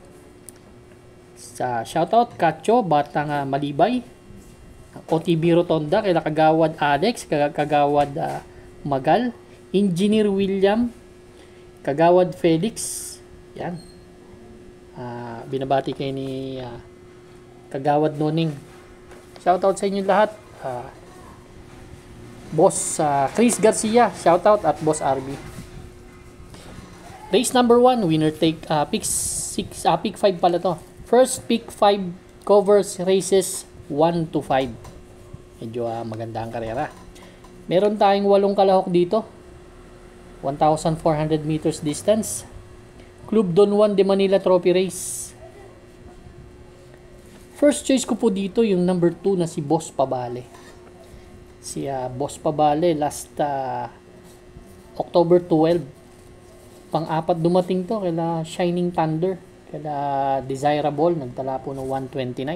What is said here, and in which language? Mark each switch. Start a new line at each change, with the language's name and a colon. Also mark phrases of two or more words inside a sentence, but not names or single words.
Filipino: Shoutout Kacho Batang Malibay, OTB Rotonda, kay Kagawad Alex, Kagawad Magal, Engineer William, Kagawad Felix. Yan. Binabati kayo ni Kagawad Noning. Shoutout sa inyo lahat. Boss Chris Garcia, shoutout, at Boss RB.
English: Race number 1, winner take pick 5
Filipino: pala to.
English: First pick 5 covers races 1 to 5.
Filipino: Medyo maganda ang karera. Meron tayong 8 kalahok dito.
English: 1,400 meters distance. Club Don 1 de Manila Trophy Race. First choice
Filipino: ko po dito yung number 2 na si Boss Pabale. Si Boss Pabale
English: last October
Filipino: 12. Pang-apat dumating to kila Shining Thunder, kila Desirable, nagtala po ng 129.